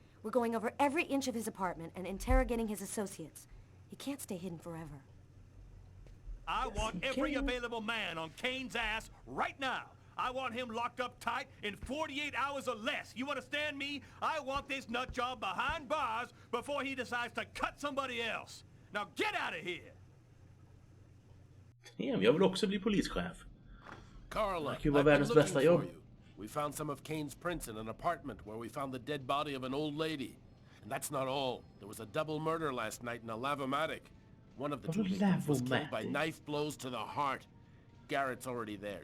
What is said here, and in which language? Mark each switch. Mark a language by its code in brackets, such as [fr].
[en] We're going over every inch of his apartment and interrogating his associates. He can't stay hidden forever. I want every available man on Kane's ass right now. I want him locked up tight in 48 hours or less. You understand me? I want this nut job behind bars before he decides to cut somebody else. Now get out of here! [sv] Ja, men jag vill också bli polischef. Carla, Det kan ju vara världens bästa jobb. [en] We found some of Kane's prints in an apartment where we found the dead body of an old lady. And that's not all. There was a double murder last night in a lavomatic. One of the two victims was killed by knife blows to the heart. Garrett's already there.